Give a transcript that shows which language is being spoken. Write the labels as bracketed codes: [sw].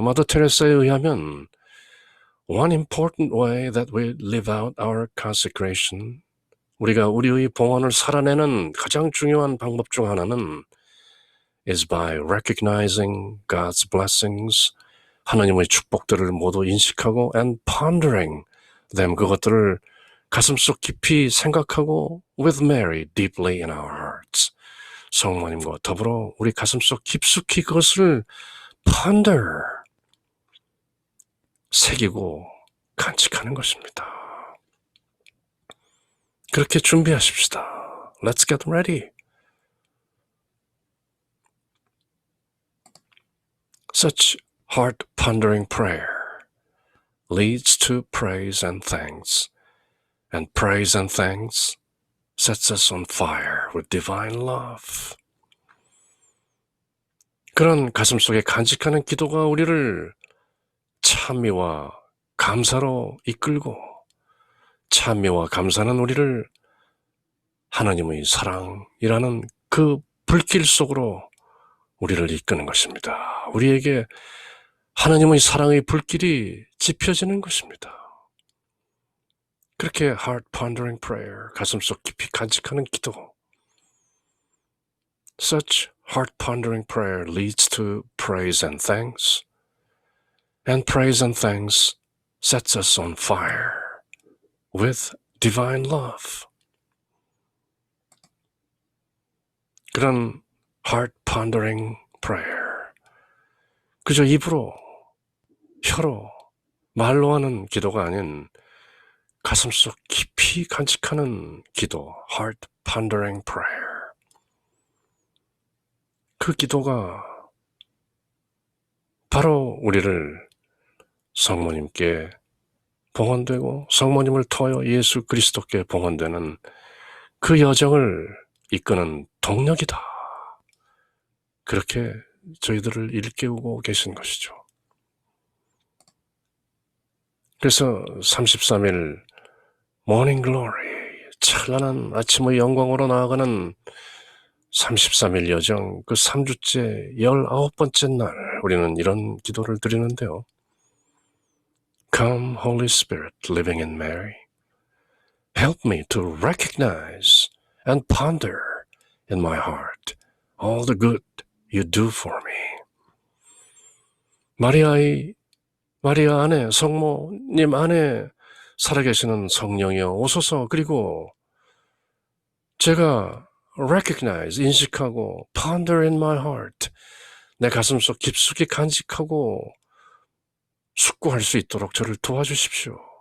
[ko] 마더 테레사에 의하면 [en] one important way that we live out our consecration, [ko] 우리가 우리의 봉헌을 살아내는 가장 중요한 방법 중 하나는 [en] is by recognizing God's blessings, [ko] 하나님의 축복들을 모두 인식하고 [en] and pondering them, [ko] 그것들을 가슴속 깊이 생각하고 [en] with Mary deeply in our hearts, [ko] 성모님과 더불어 우리 가슴속 깊숙이 그것을 ponder, 새기고 간직하는 것입니다. 그렇게 준비하십시다. [en] Let's get ready. Such heart-pondering prayer leads to praise and thanks, and praise and thanks sets us on fire with divine love. [ko] 그런 가슴속에 간직하는 기도가 우리를 찬미와 감사로 이끌고, 찬미와 감사는 우리를 하나님의 사랑이라는 그 불길 속으로 우리를 이끄는 것입니다. 우리에게 하나님의 사랑의 불길이 지펴지는 것입니다. 그렇게 [en] heart pondering prayer, [ko] 가슴속 깊이 간직하는 기도, [en] such heart pondering prayer leads to praise and thanks, and praise and thanks sets us on fire with divine love. [ko] 그런 [en] heart pondering prayer, [ko] 그저 입으로, 혀로, 말로 하는 기도가 아닌 가슴속 깊이 간직하는 기도, heart pondering prayer. 그 기도가 바로 우리를 성모님께 봉헌되고 성모님을 통하여 예수 그리스도께 봉헌되는 그 여정을 이끄는 동력이다. 그렇게 저희들을 일깨우고 계신 것이죠. 그래서 33일 모닝 글로리, 찬란한 아침의 영광으로 나아가는 33일 여정, 그 3주째 19번째 날 우리는 이런 기도를 드리는데요. [en] Come, Holy Spirit, living in Mary, help me to recognize and ponder in my heart all the good you do for me. [ko] 마리아 안에, 성모님 안에 살아계시는 성령이여 오소서. 그리고 제가 recognize, 인식하고 [en] ponder in my heart, [ko] 내 가슴속 깊숙이 간직하고 숙고할 수 있도록 저를 도와주십시오.